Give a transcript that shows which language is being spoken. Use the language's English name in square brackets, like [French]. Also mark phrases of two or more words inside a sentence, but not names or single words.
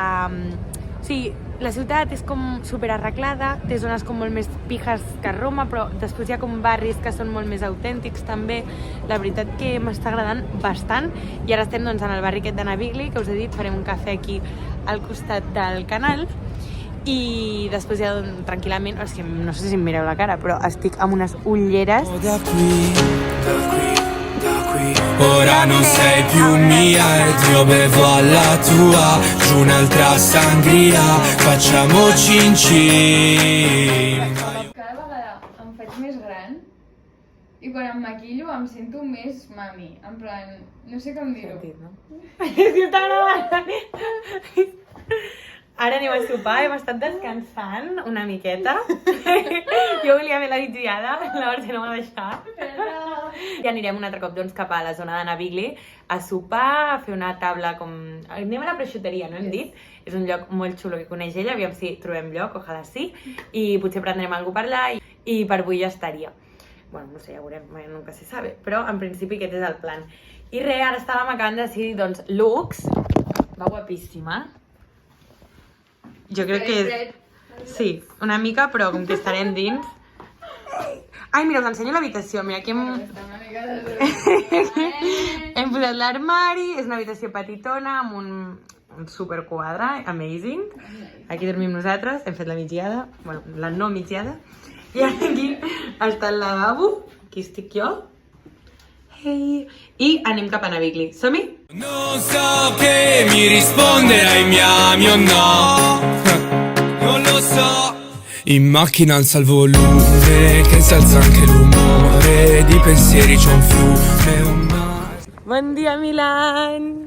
[Catalan] O sigui, la ciutat és com superarreglada, té zones com molt més pijes que Roma, però després hi ha com barris que són molt més autèntics també. La veritat que m'està agradant bastant, i ara estem doncs en el barri aquest de Navigli, que us he dit, farem un cafè aquí al costat del canal, i després ja tranquil·lament, és que no sé si em mireu la cara, però estic amb unes ulleres. [Italian] Ora non sei più mia ed io bevo alla tua giù un'altra sangria. Facciamo cin cin. [Catalan] Cada vegada em faig més gran i quan em maquillo em sento més mami. En plan, no sé com dir-ho. Ara anem a sopar, hem estat descansant una miqueta. Jo volia fer la migdiada, la Mercè no m'ha deixat. I anirem un altre cop doncs, cap a la zona de Navigli a sopar, a fer una taula com... Anem a la prosciuteria, no hem dit? És un lloc molt xulo que coneix ella, aviam si trobem lloc, ojalà sí, i potser prendrem alguna per allà i per avui ja estaria. Bueno, no sé, ja veurem, [Spanish] nunca se sabe, [Catalan] però en principi aquest és el plan. I res, ara estàvem acabant de decidir, doncs, looks. Va guapíssima. Jo crec que és... Sí, una mica, però com que estarem dins... Ai, mira, us ensenyo l'habitació. Mira, aquí hem posat l'armari, és una habitació petitona amb un superquadre, amazing. Aquí dormim nosaltres, hem fet la migdiada, bueno, la no migdiada. I aquí està el lavabo, aquí estic jo. Hey. I anem cap a Navigli. Som-hi? [Italian] Non so che mi risponderai miami o no. Non lo so. In macchina alza il volume, che si alza anche l'umore di pensieri, c'è un fiume, un mare. [Catalan] Bon dia, Milán!